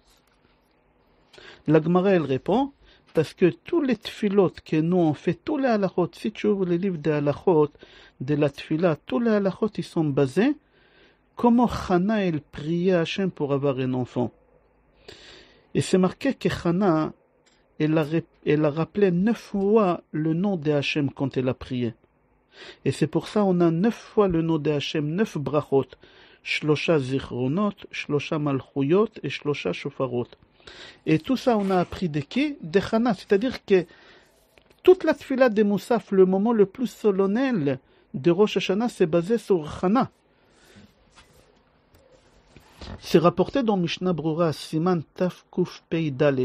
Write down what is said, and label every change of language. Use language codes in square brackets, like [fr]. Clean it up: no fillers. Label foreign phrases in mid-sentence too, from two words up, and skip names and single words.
[fr] La Gemara, elle répond, parce que tous les tfilot que nous on fait, tous les halachot, si tu ouvres les livres des halachot, de la tfila, tous les halachot, ils sont basés, comment Chana, elle priait Hachem pour avoir un enfant. Et c'est marqué que Chana, elle a rappelé 9 fois le nom de Hachem quand elle a prié. Et c'est pour ça on a 9 fois le nom de Hachem, 9 brachot. [he] שלושה זכרונות שלושה מלכויות et שלושה שופרות. [fr] Et tout ça, on a appris de qui? De Chana. C'est-à-dire que toute la tfila de Moussaf, le moment le plus solennel de Rosh Hashanah, c'est basé sur Chana. C'est rapporté dans Mishnah Brura, [he] סימן תו קוף פא דלת.